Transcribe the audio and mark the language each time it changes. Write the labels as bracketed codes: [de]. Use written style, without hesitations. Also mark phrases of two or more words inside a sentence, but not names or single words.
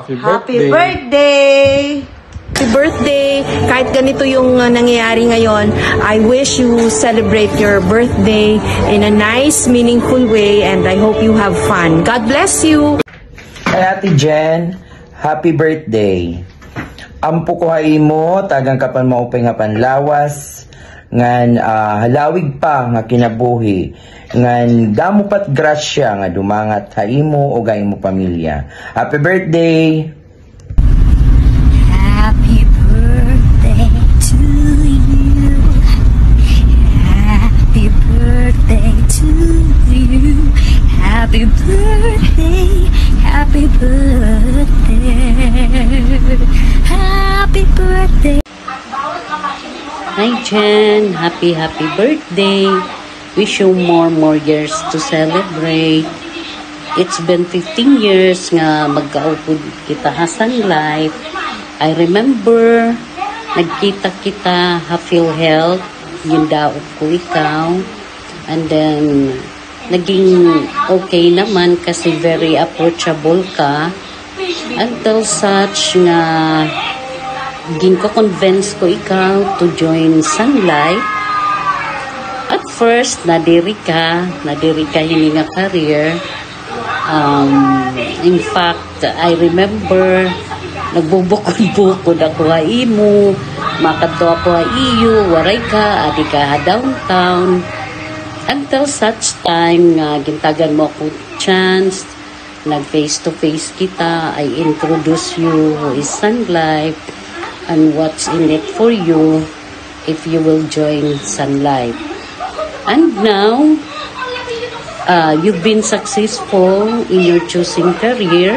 [en] Again, happy birthday! Happy birthday! Happy birthday! [tl] Kahit ganito yung nangyayari ngayon, [en] I wish you celebrate your birthday in a nice, meaningful way, and I hope you have fun. God bless you! Hi Ate Jen, happy birthday! [war] Ampo ko mo, tagang kapan maupay nga panlawas, ngan halawig pa nga kinabuhi, ngan damo pat grasya nga dumangat haimo o gaimo pamilya. [en] Happy birthday! Happy birthday to you. Happy birthday to you. Happy birthday. Happy birthday. Happy birthday. Hi Jen, happy birthday. Wish you more years to celebrate. It's been 15 years [war] nga magkaupod kita [en] Sun Life. I remember [war] nagkita kita Hafil Health, yung daog ko ikaw. [en] And then [tl] naging okay naman kasi [en] very approachable [tl] ka. [en] Until such [war] nga ginko-convince ko ikaw [en] to join Sun Life. At first, [war] nadiri ka yun nga career. [en] In fact, I remember [war] nagbubukod-bukod ako ha imo, makadto ako ha iyo, waray ka, adi ka ha downtown. [en] Until such time [war] nga gintagan mo ako chance, nag face to face kita, [en] I introduce you who is Sun Life and what's in it for you if you will join Sun Life. And now, you've been successful in your choosing career.